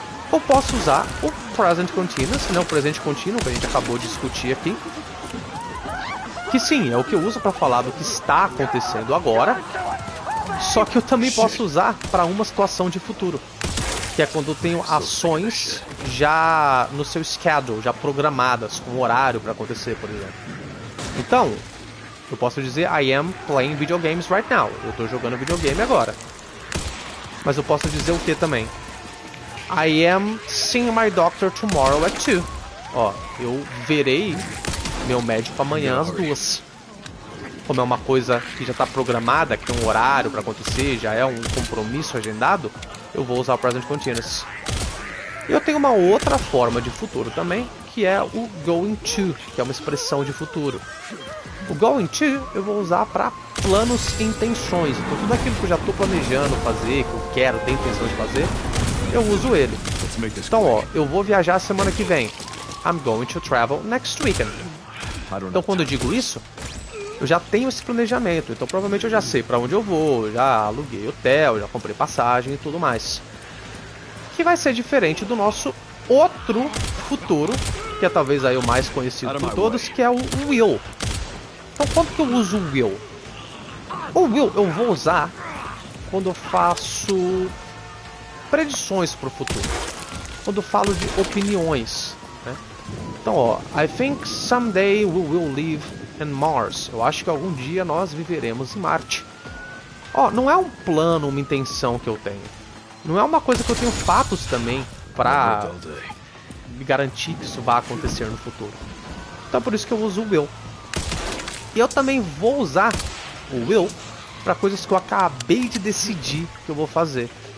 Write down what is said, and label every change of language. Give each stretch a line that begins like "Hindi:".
Portuguese: Eu posso usar o present continuous, né, o presente contínuo que a gente acabou de discutir aqui, que sim, é o que eu uso para falar do que está acontecendo agora, só que eu também posso usar para uma situação de futuro, que é quando eu tenho ações já no seu schedule, já programadas, com horário para acontecer, por exemplo. Então, eu posso dizer
English: I am playing video games right now.
Portuguese: Eu estou jogando videogame agora. Mas eu posso dizer o que também?
English: I am seeing my doctor tomorrow at 2.
Portuguese: Ó, eu verei meu médico amanhã às 2. Como é uma coisa que já está programada, que tem um horário para acontecer, já é um compromisso agendado, eu vou usar o present continuous. Eu tenho uma outra forma de futuro também, que é o going to, que é uma expressão de futuro. O going to eu vou usar para planos e intenções. Então tudo aquilo que eu já estou planejando fazer, que eu quero, tenho intenção de fazer, eu uso ele. Então ó, eu vou viajar semana que vem.
English: I'm going to travel next weekend.
Portuguese: Então quando eu digo isso, eu já tenho esse planejamento. Então provavelmente eu já sei para onde eu vou, já aluguei hotel, já comprei passagem e tudo mais. Que vai ser diferente do nosso outro futuro, que é talvez aí o mais conhecido por todos, que é o will. Então quando que eu uso o will? O will eu vou usar quando eu faço predições para o futuro. Quando eu falo de opiniões, né? Então ó,
English: I think someday we will live in Mars.
Portuguese: Eu acho que algum dia nós viveremos em Marte. Ó, não é um plano, uma intenção que eu tenho. Não é uma coisa que eu tenho fatos também para me garantir que isso vai acontecer no futuro. Então é por isso que eu uso o will. E eu também vou usar o will para coisas que eu acabei de decidir que eu vou fazer.